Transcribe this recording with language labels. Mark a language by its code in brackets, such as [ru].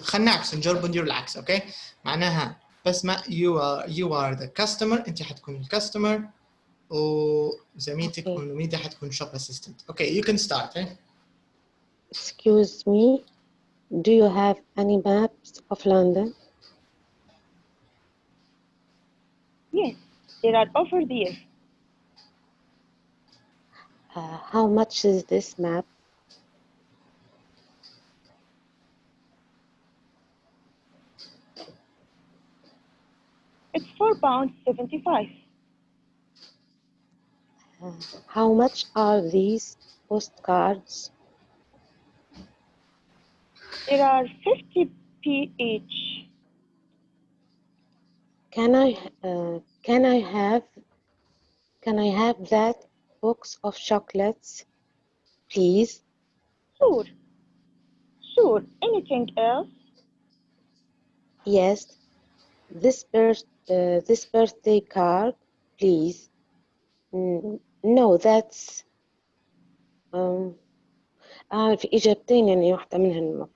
[ar] خلينا نعكس نجرب ندير العكس. اوكي معناها بسمة [en] you are the customer، [ar] انت حتكون الكاستمر وزميلتك ميدا حتكون shop assistant. [en] Okay you can start. Excuse me, do you have any maps of London? Yes, they are over there. How much is this map? It's £4.75. How much are these postcards? There are 50p each. Can I have that box of chocolates, please? Sure. Anything else? Yes. This birthday card, please. No, that's [ar] في إجابتين يعني واحدة منهن